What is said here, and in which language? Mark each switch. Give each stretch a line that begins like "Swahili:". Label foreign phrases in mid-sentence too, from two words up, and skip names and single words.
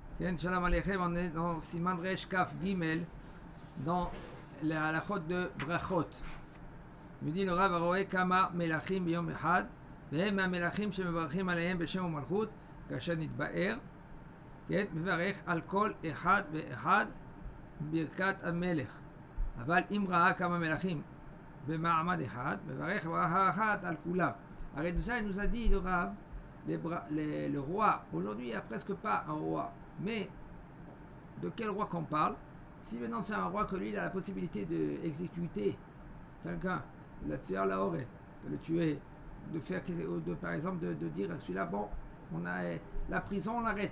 Hebrew: כן שלום עליכם,
French: on est dans
Hebrew: סימן ריש כף גימל,
French: dans la halachot de Brachot. Il me dit le Rav
Hebrew: הרואה כמה מלכים ביום אחד, והם מהמלכים שמברכים עליהם בשם ומלכות, כאשר נתבאר, כן, מברך על כל אחד ואחד ברכת המלך. אבל אם ראה כמה מלכים במעמד אחד, מברך ברכה אחת על כולם.
French: הרי déjà il nous a dit le Rav, le roi, aujourd'hui il n'y a presque pas un roi, mais de quel roi qu'on parle? Si maintenant c'est un roi que lui il a la possibilité d'exécuter quelqu'un, de le tuer à la horée, de le tuer, de faire, par exemple, de dire celui-là, bon, on a la prison, on l'arrête.